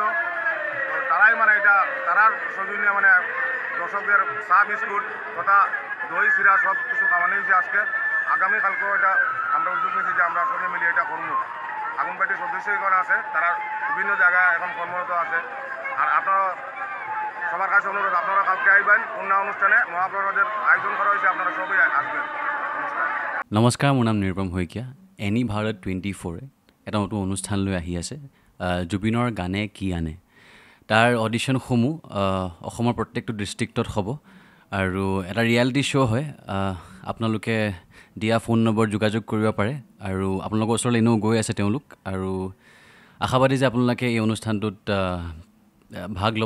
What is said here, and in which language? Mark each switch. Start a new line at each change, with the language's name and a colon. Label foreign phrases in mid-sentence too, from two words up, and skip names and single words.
Bangla: তো তারাই মানে এটা তারার সৌজন্যে মানে দর্শকদের চা বিস্কুট তথা দই চিরা সব কিছু খাওয়ানো হয়েছে আজকে। আগামীকালকেও এটা আমরা উদ্যোগ নিয়েছি যে আমরা সবাই মিলিয়ে এটা করবো। আগুন পার্টির সদস্যগণ আছে, তারা বিভিন্ন জায়গায় এখন কর্মরত আছে। আর আপনারা সবার কাছে অনুরোধ, আপনারা কালকে আইবেন পূর্ণ অনুষ্ঠানে মহাপ্রসাদের আয়োজন করা হয়েছে, আপনারা সবাই আসবেন।
Assamese: নমস্কাৰ, মোৰ নাম নিৰুপম শইকীয়া। এনি ভাৰত 24 এটা নতুন অনুষ্ঠান লৈ আহি আছে, জুবিনৰ গানে কি আনে। তাৰ অডিশ্যনসমূহ অসমৰ প্ৰত্যেকটো ডিষ্ট্ৰিক্টত হ'ব আৰু এটা
English: reality show'
Assamese: হয়। আপোনালোকে দিয়া ফোন নম্বৰ যোগাযোগ কৰিব পাৰে আৰু আপোনালোকৰ ওচৰলৈ এনেও গৈ আছে তেওঁলোক, আৰু আশাবাদী যে আপোনালোকে এই অনুষ্ঠানটোত ভাগ ল'ব।